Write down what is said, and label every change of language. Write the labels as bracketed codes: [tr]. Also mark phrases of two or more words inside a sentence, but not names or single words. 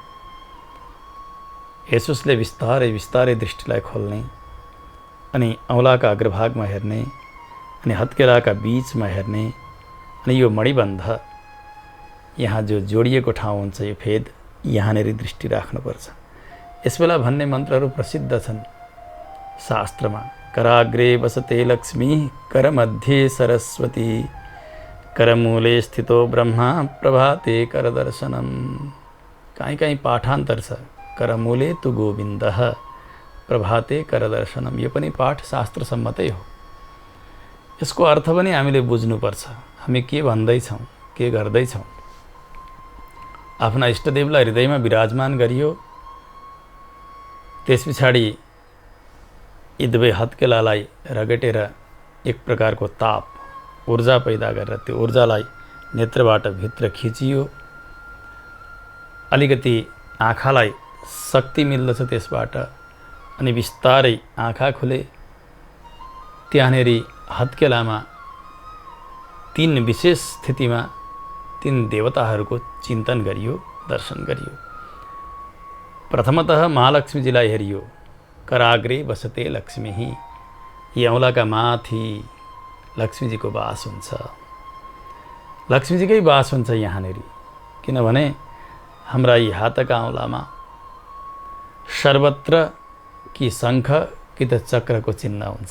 [ne] यसुसले बिस्तारै दृष्टिलाई खोल्ने अनि औँलाका अग्रभागमा हेर्ने अनि हत्केलाका बीचमा हेर्ने अनि यो मणिबन्ध यहाँ जो जोडिएको ठाउँ हुन्छ, यो फेद, यहाँनिर दृष्टि राख्नुपर्छ। यसबेला भन्ने मन्त्रहरू प्रसिद्ध छन् शास्त्रमा। [sa] कराग्रे वसते लक्ष्मी, करमध्ये सरस्वती, करमूले स्थितो ब्रह्मा, प्रभाते करदर्शनम। [ne] कहीँ पाठान्तर छ, [sa] करमूले तु गोविन्दः, प्रभाते करदर्शनम। [ne] यो पनि पाठ शास्त्र सम्मतै हो। यसको अर्थ पनि हामीले बुझ्नुपर्छ। हामी के भन्दैछौँ, के गर्दैछौँ। आफ्ना इष्टदेवलाई हृदयमा विराजमान गरियो। त्यस पछाडि यी दुवै हत्केलालाई रगटेर एक प्रकारको ताप ऊर्जा पैदा गरेर त्यो ऊर्जालाई नेत्रबाट भित्र खिचियो। अलिकति आँखालाई शक्ति मिल्दछ त्यसबाट, अनि बिस्तारै आँखा खुले। त्यहाँनेरि हत्केलामा 3 विशेष स्थितिमा 3 देवताहरूको चिन्तन गरियो, दर्शन गरियो। प्रथमतः महालक्ष्मीजीलाई हेरियो। [sa] कराग्रे बसते लक्ष्मी, [ne] यी औँलाका माथि लक्ष्मीजीको वास हुन्छ। लक्ष्मीजीकै वास हुन्छ यहाँनेरि, किनभने हाम्रा यी हातका औँलामा सर्वत्र कि शङ्ख कि त चक्रको चिन्ह हुन्छ।